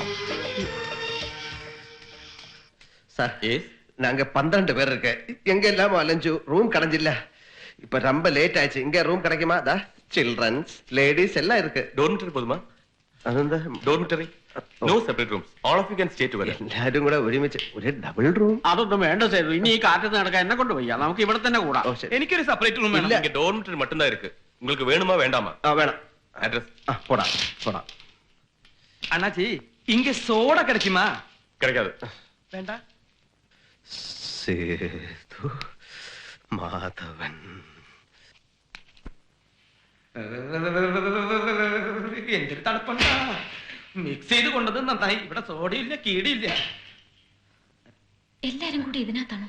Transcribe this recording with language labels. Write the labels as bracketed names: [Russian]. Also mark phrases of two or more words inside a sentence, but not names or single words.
[Tamil] சார், நாங்க 12 பேர் இருக்கு. எங்க எல்லாம் அலைஞ்சு ரூம் கிடைஞ்சில்ல. இப்ப ரொம்ப லேட் ஆயிடுச்சு. இங்க ரூம் கிடைக்குமா? தா சில்ட்ரன்ஸ், லேடிஸ் எல்லாம் இருக்கு. டார்மிட்டரி போதுமா? [Malayalam] അതെന്താ [English] Dormitory? No separate rooms. All of you can stay together. [Malayalam] എല്ലാരും കൂടെ ഒരുമിച്ച് ഒരു [English] double room. [Malayalam] അതൊന്നും വേണ്ട സേതു. ഇനി ഈ കാറ്റത്ത് നടക്കാൻ എന്നെ കൊണ്ട് വയ്യ. നമുക്ക് ഇവിടെ തന്നെ കൂടാം. എനിക്കൊരു [English] separate room [Malayalam] വേണം. [Tamil] இங்க ഡോർമിറ്ററി மட்டும்தான் இருக்கு. உங்களுக்கு வேணுமா வேண்டாமா? [Malayalam] വേണം. [Tamil] அட்ரஸ் போடா போடா. அண்ணாச்சி, இங்க சோடா கிடைக்குமா? கிடைக்காது. வேண்டாம். [Malayalam] സേതു മാധവൻ. എന്തൊരു തണുപ്പുണ്ടാ. മിക്സ് ചെയ്ത് കൊണ്ടത് നന്നായി. ഇവിടെ സോഡയില്ല, കീടിയില്ല. എല്ലാരും കൂടി ഇതിനകത്താണോ?